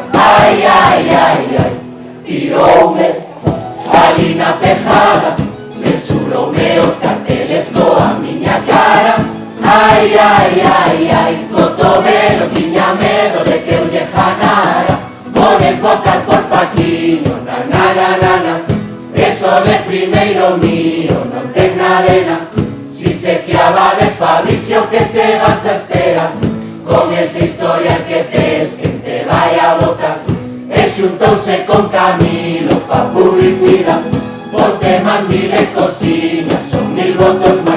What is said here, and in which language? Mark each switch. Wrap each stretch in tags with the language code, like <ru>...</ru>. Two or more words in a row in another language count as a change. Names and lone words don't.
<gl>Ai, ai, ai, ai, tiroume ali na pejada, censuroume os carteles coa miña cara. Ai, ai, ai, ai, Cotovelo tiña medo de que eu lle janara. Podes votar por Paquiño, na na na na na, eso de primeiro mío non ten nadena. Si se fiaba de Fabricio,</gl> <es>que te vas a esperar?</es> <gl>Con esa historia que tes, que te vai a votar. E xuntouse con Camilo pa publicidad, ponte mandil e cociña, son 1000 votos máis.</gl>